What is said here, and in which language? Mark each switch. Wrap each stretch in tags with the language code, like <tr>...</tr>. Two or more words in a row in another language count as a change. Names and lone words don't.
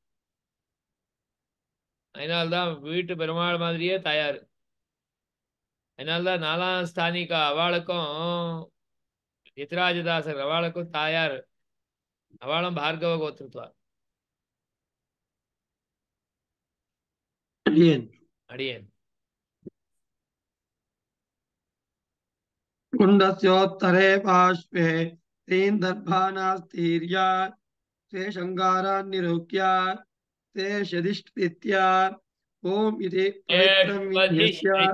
<ta>அதனால்தான் வீட்டு பெருமாள் மாதிரியே தாயார் அதனால்தான் நாலாம் ஸ்தானிகா அவளுக்கும் யதிராஜதாசர் அவளுக்கும் தாயார் அவளும் பார்கவ கோத்திருத்துவா கிடையாது அடியேன்</ta> <sa>कुण्डस्योत्तरे पार्श्वे श्रीन्दर्भानास्तीर्या ते शृङ्गारान् निरूप्य ते शदिष्टित्या ॐ इति पवित्रं विन्यस्य</sa>